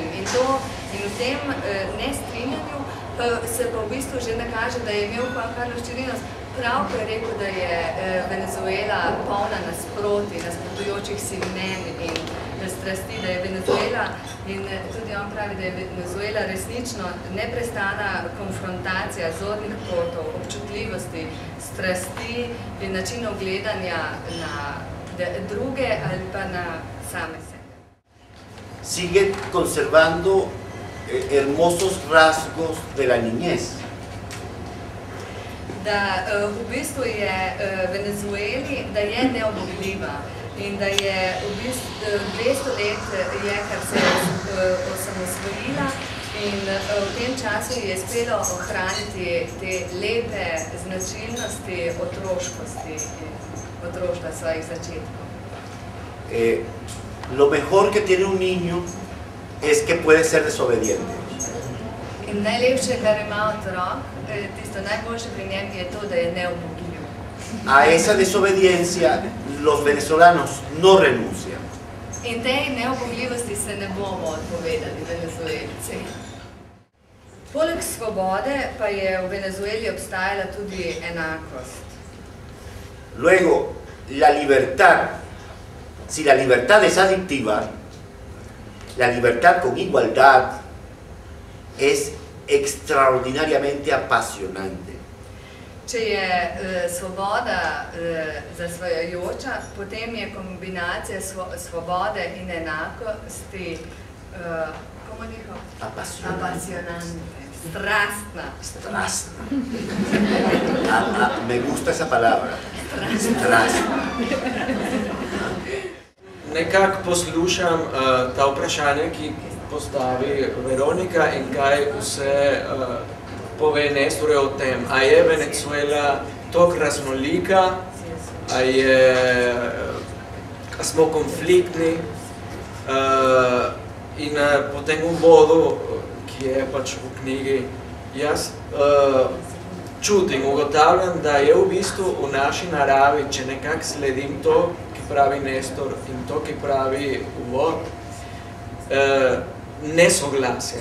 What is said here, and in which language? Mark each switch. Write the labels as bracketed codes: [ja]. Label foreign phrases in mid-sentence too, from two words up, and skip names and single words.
[sl] In v tem nestrinjanju se pa v bistvu že nakaže, da je imel Juan Carlos Chirinos prav, ko je rekel, da je Venezuela polna nasproti, nasprotujočih si mnen in strasti, da je Venezuela, in tudi on pravi, da je Venezuela resnično neprestana konfrontacija zornih kotov, občutljivosti, strasti in načinov gledanja na druge ali pa na same sebe. [es] Sigue conservando hermosos rasgos de la niñez. [sl] Da v bistvu je Venezueli, da je neobogljiva in da je v bistvu 200 let je, kar se je osamosvojila, in v tem času je uspelo ohraniti te lepe značilnosti otroškosti in otroštva svojih začetkov. [es] Lo mejor que tiene un niño es que puede ser desobediente. [sl] In najlepše, kar ima otrok, tisto najboljše pri njem je to, da je neubogljiv. [es] A esa desobediencia los venezolanos no renuncian. [sl] In tej neubogljivosti se ne bomo odpovedali Venezuelci. Poleg svobode pa je v Venezueli obstajala tudi enakost. [es] Luego, la libertad, si la libertad es adictiva, la libertad con igualdad es extraordinariamente apasionante. [sl] Če je svoboda zasvajajoča, potem je kombinacija svobode in enakosti apasionante, strastna. Strastna. [es] Me gusta esa palabra. [sl] Strastna. Nekako poslušam ta vprašanja, ki postavi Veronika in kaj vse pove Néstor o tem. A je Venezuela toliko raznolika, a smo konfliktni in po tem uvodu, ki je pač v knjigi, jaz čutim, ugotavljam, da je v bistvu v naši naravi, če nekako sledim to, ki pravi Néstor in to, ki pravi uvod, nesoglasje.